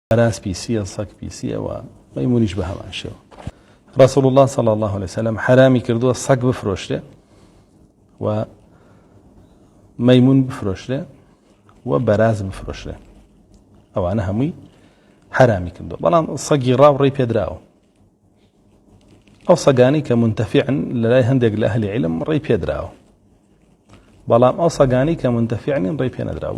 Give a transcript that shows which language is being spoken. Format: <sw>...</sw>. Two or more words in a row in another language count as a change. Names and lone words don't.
<ckb>راس پیسیە سەگ پیسیە و مەیمونیش بە هەمان شێوە.</ckb> <ar>رسول الله صلى الله عليه وسلم</ar> <ckb>حرامی کردووە سەگ بفرۆشرێ و مەیمون بفرۆشرێ و بەراز بفرۆشرێ، ئەوانە هەمووی حرامی کردووە. بەڵام سەگی ڕاو ڕێی پێدراوە، ئەو سەگانی کە منتەفیعن لە لای هەندێک لە ئەهلی عیلم ڕێی پێدراوە، بەڵام ئەو سەگانی کە منتەفیعنین ڕێی پێ نەدراوە.</ckb>